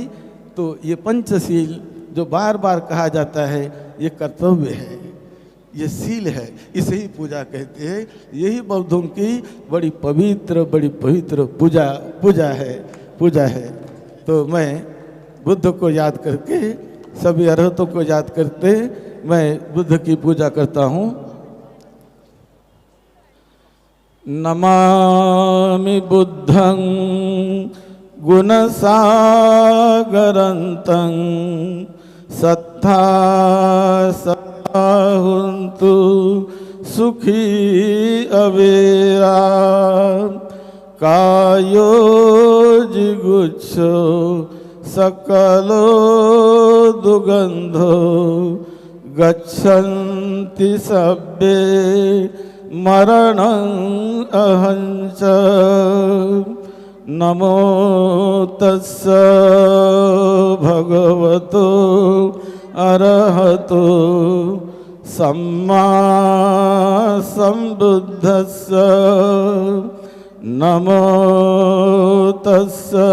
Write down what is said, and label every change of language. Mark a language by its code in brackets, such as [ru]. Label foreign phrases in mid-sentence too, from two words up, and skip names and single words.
[hi] तो ये पंचशील जो बार बार कहा जाता है, ये कर्तव्य है, ये शील है, इसे ही पूजा कहते हैं। यही बौद्धों की बड़ी पवित्र पूजा है। तो मैं बुद्ध को याद करके, सभी अरहतों को याद करते मैं बुद्ध की पूजा करता हूँ। [pi] नमामि बुद्धं गुणसागरन्तं सत्ता हुन्तु सुखी अवेरा कायो जिगुच्छो सकलो दुगंधो गच्छन्ति सब्बे मरणं अहंच नमो तस्स भगवतो अरहतो सम्मा सम्बुद्धस्स नमो तस्स